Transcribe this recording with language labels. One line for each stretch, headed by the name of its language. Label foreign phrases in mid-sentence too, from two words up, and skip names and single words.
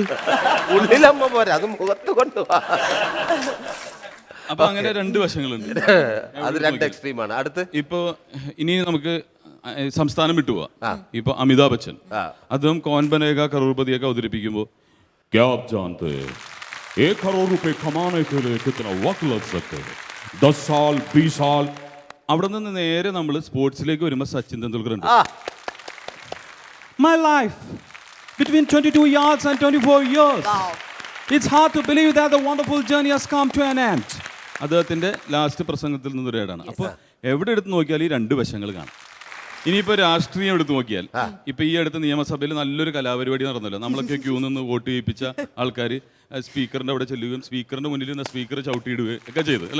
Malayalam: ഉള്ളിലമ്മ പോരാ, അത് മുഖത്ത് കൊണ്ടുപോവാ. അപ്പൊ അങ്ങനെ രണ്ട് വശങ്ങളുണ്ട്. അത് രണ്ട് എക്സ്ട്രീമാണ്. അടുത്ത് ഇപ്പൊ ഇനി നമുക്ക് സംസ്ഥാനം വിട്ടുപോവാ. ഇപ്പൊ അമിതാഭ് ബച്ചൻ, അദ്ദേഹം കോൻ ബനേഗ കറോർപതിയൊക്കെ അവതരിപ്പിക്കുമ്പോൾ
Hindi: क्या जानते 1 करोड़ रुपए कमाने के लिए कितना वक्त लग सकते हैं? 10 साल 20 साल.
Malayalam: അവിടെ നിന്ന് നേരെ നമ്മൾ സ്പോർട്സിലേക്ക് വരുമ്പോൾ സച്ചിൻ തെണ്ടുൽക്കർ ഉണ്ട്.
English: My life between 22 years and 24 years. It's hard to believe that the wonderful journey has come to an end.
Malayalam: അദ്ദേഹത്തിന്റെ ലാസ്റ്റ് പ്രസംഗത്തിൽ നിന്നൊരു ഏടാണ്. അപ്പോൾ എവിടെ എടുത്ത് നോക്കിയാൽ ഈ രണ്ട് വശങ്ങൾ കാണാം. ഇനിയിപ്പോൾ രാഷ്ട്രീയം എടുത്തു നോക്കിയാൽ ഇപ്പൊ ഈ അടുത്ത നിയമസഭയിൽ നല്ലൊരു കലാപരിപാടി നടന്നല്ലോ. നമ്മളൊക്കെ ക്യൂ നിന്ന് വോട്ട് ചെയ്യിപ്പിച്ച ആൾക്കാർ സ്പീക്കറിന്റെ അവിടെ ചെല്ലുകയും സ്പീക്കറിന്റെ മുന്നിൽ നിന്ന് സ്പീക്കർ ചവിട്ടിയിടുകയും ഒക്കെ ചെയ്തു അല്ലേ?